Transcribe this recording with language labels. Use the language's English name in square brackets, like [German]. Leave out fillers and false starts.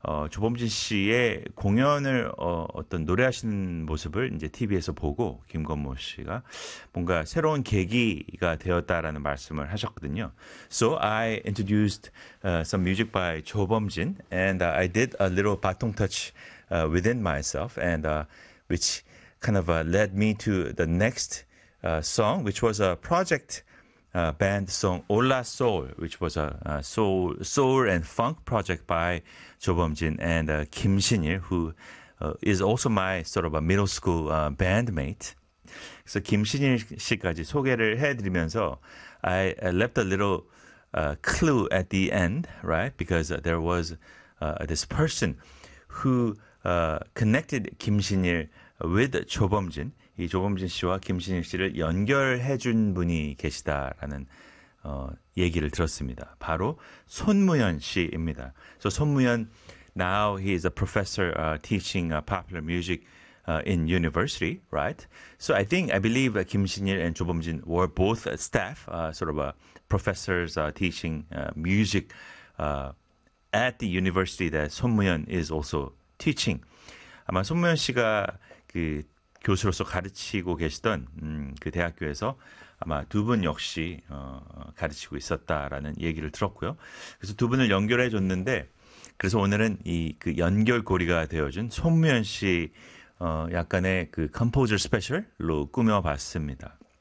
[Korean] 조범진 씨의 공연을 어떤 노래하시는 모습을 이제 TV에서 보고 김건모 씨가 뭔가 새로운 계기가 되었다라는 말씀을 하셨거든요. [English] So I introduced some music by 조범진 and I did a little baton touch within myself and which kind of led me to the next song which was a project band song Hola Soul, which was a soul and funk project by 조범진 and Kim Shin-il, who is also my sort of a middle school bandmate. So Kim Shin-il [Korean] 씨까지 소개를 해드리면서 [English] I left a little clue at the end, right? Because there was this person who connected Kim Shin-il with 조범진. [Korean] 이 조범진 씨와 김신일 씨를 연결해 준 분이 계시다라는 얘기를 들었습니다. 바로 손무연 씨입니다. [English] So 손무연, now he is a professor teaching popular music in university, right? So I believe Kim Shin-il and 조범진 were both staff, sort of a professors teaching music at the university that 손무연 is also teaching. [Korean] 아마 손무연 씨가 그 교수로서 가르치고 계시던 그 대학교에서 아마 두 분 역시 가르치고 있었다라는 얘기를 들었고요. 그래서 두 분을 연결해 줬는데 그래서 오늘은 이 그 연결고리가 되어준 손무연 씨 약간의 그 컴포저 스페셜로 꾸며봤습니다.